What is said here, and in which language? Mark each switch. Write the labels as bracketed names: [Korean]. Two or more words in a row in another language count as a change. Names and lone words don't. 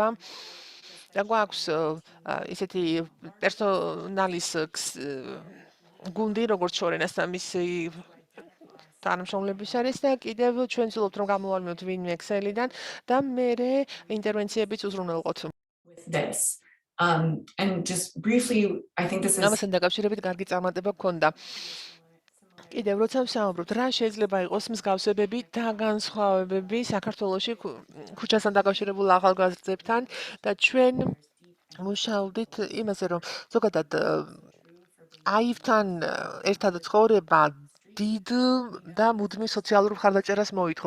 [Georgian] და გვაქვს ისეთი პერსონალის გუნდი, როგორც შორენასთან მისი თანამშრომლების არის და კიდევ ჩვენ ვცდილობთ, რომ გამოვალმოთ ვინმე ქსელიდან და მერე ინტერვენციებიც უზრუნველყოთ. [English] And just briefly, I think this is [Georgian] ამასთან დაკავშირებით კარგი წარმატება გქონდა. კიდევ როცა ვსაუბრობთ, რა შეიძლება იყოს მსგავსებები და განსხვავებები საქართველოში ქუჩასთან დაკავშირებულ ახალგაზრდებთან და ჩვენ მუშაობდით იმაზე, რომ ზოგადად აივთან ერთად ცხოვრება დიდ და მუდმივ სოციალურ მხარდაჭერას მოითხოვს.